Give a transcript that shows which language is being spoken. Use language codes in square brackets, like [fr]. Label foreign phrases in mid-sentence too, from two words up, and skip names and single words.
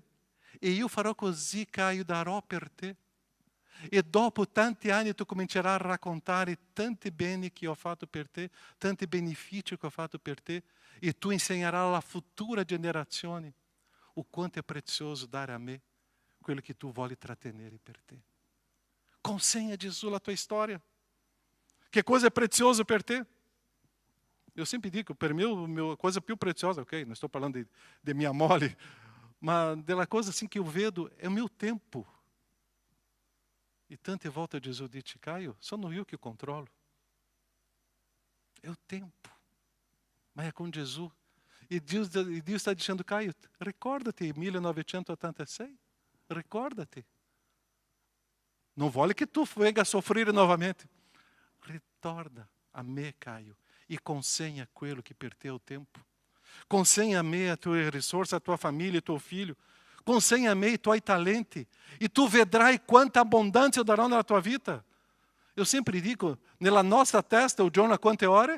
[it] E io farò così, Caio, darò per te. E dopo tanti anni tu comincerai a raccontare tanti beni che ho fatto per te, tanti benefici che ho fatto per te, e tu insegnerai alla futura generazione o quanto è prezioso dare a me quello che tu vuoi trattenere per te. Consegna a Gesù la tua storia. Che cosa è prezioso per te? Eu sempre dico, per me, [pt] a coisa [it] più preziosa, [pt] ok, não estou falando de minha mole, mas della coisa assim que eu vedo é o meu tempo. [it] E tante volte Gesù dice, Caio, sono io che controlo. [pt] É o tempo. Mas é com Gesù. E Deus está dizendo, Caio, [it] ricordati 1986. Ricordati. [pt] Não vale que tu venga a sofrer novamente. [it] Ritorna a me, Caio. E consegna quello che per te è o tempo. Consegna a me a tua risorsa, a tua famiglia, tuo figlio. Consegna a me i tuoi talenti. E tu vedrai quanta abbondanza eu darò nella tua vita. Eu sempre dico, nella nostra testa, o giorno a quante ore?